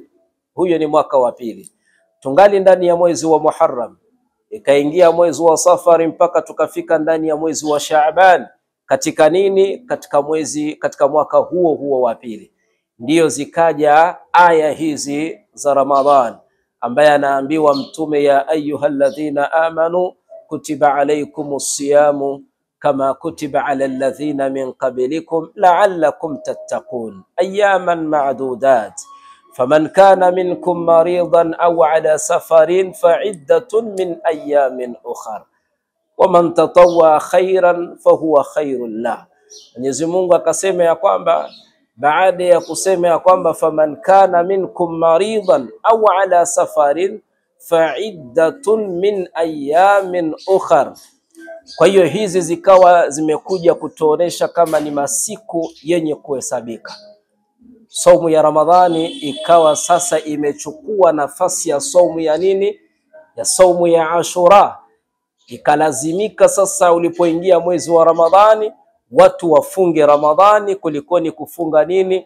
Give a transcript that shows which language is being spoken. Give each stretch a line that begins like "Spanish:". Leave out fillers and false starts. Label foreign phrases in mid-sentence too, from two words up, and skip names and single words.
Swahili: Huyo ni mwaka wa pili, tungali ndani ya mwezi wa Muharram, ikaingia mwezi wa Safari mpaka tukafika ndani ya mwezi wa Shaaban. Katika nini? Katika mwaka huo wa pili ndiyo zikaja aya hizi za Ramadhan, ambaye anaambiwa mtume,
Arabic: يا أيها الذين آمنوا كتب عليكم الصيام كما كتب على الذين من قبلكم لعلكم تتقون أياما معدودات فمن كان منكم مريضا أو على سفر فعدة من أيام أخر ومن تطوع خيرا فهو خير له.
Swahili: Mwenyezi Mungu akasema ya kwamba, baada ya kusema ya kwamba
Arabic: فمن كان منكم مريضا أو على سفر فعدة من أيام أخر.
Swahili: Kwa hiyo hizi zikawa zimekuja kutuonesha kama ni masiku yenye kuhesabika. Saumu ya Ramadhani ikawa sasa imechukua nafasi ya saumu ya nini? Ya saumu ya Ashura. Ikalazimika sasa ulipoingia mwezi wa Ramadhani watu wafunge Ramadhani kulikoni kufunga nini?